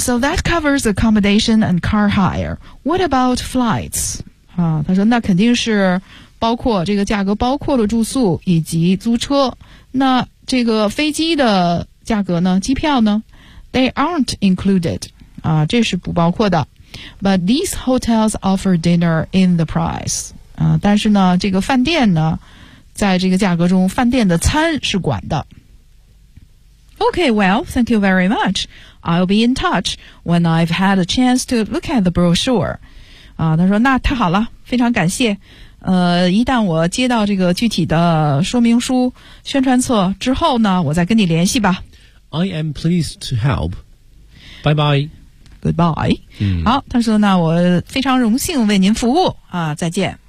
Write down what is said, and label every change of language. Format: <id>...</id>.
<en>so that covers accommodation and car hire. What about flights?</en> <zh>他说那肯定是包括这个价格包括了住宿以及租车。那这个飞机的价格呢，机票呢？</zh> <en>They aren't included.</en> <zh>这是不包括的。</zh> <en>But these hotels offer dinner in the price.</en> <zh>但是呢这个饭店呢在这个价格中，饭店的餐是管的。</zh> <en>Okay, well, thank you very much. I'll be in touch when I've had a chance to look at the brochure.</en> <zh>啊，他说那太好了，非常感谢。一旦我接到这个具体的说明书、宣传册之后呢，我再跟你联系吧。 I am pleased to help. Bye bye. Goodbye.、嗯、好，他说那我非常荣幸为您服务啊，再见。</zh>